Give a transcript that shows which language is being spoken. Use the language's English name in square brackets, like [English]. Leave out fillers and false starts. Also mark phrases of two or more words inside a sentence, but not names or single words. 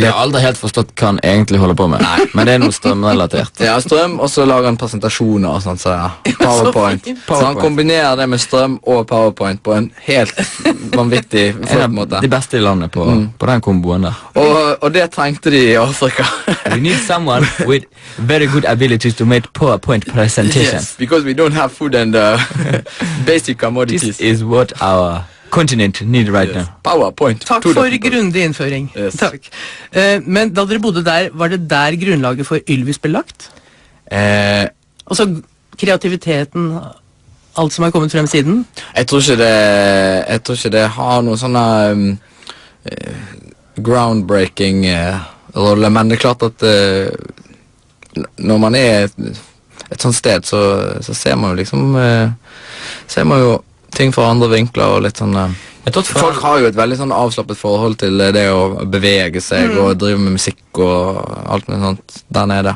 [Norwegian] Jeg har aldri helt forstått hva han egentlig holder på med, men det er noe strømrelatert. ja, strøm, og så lager han presentasjoner og sånt, så ja. PowerPoint. fint. Så han kombinerer det med strøm og PowerPoint på en helt vanvittig En flott av måte. de beste i landet på den komboen der. Og det trengte de i Afrika. [English] We need someone with very good abilities to make PowerPoint presentation. Yes, because we don't have food and basic commodities. This is what our continent need right now. PowerPoint. [Norwegian] Takk [English] to the [Norwegian] for [English] people. [Norwegian] grundig innføring. [English] Yes. [Norwegian] Takk. Men da dere bodde der, var det der grunnlaget for Ylvis ble lagt? Altså kreativiteten, alt som har kommet frem siden? Jeg tror ikke det har noe sånn groundbreaking rolle, men det er klart at når man er et sånt sted, så ser man jo liksom ser man jo ting fra andre vinkler og litt sånn folk har jo et veldig sånn avslappet forhold til det å bevege seg og drive med musikk og alt med sånt der nede.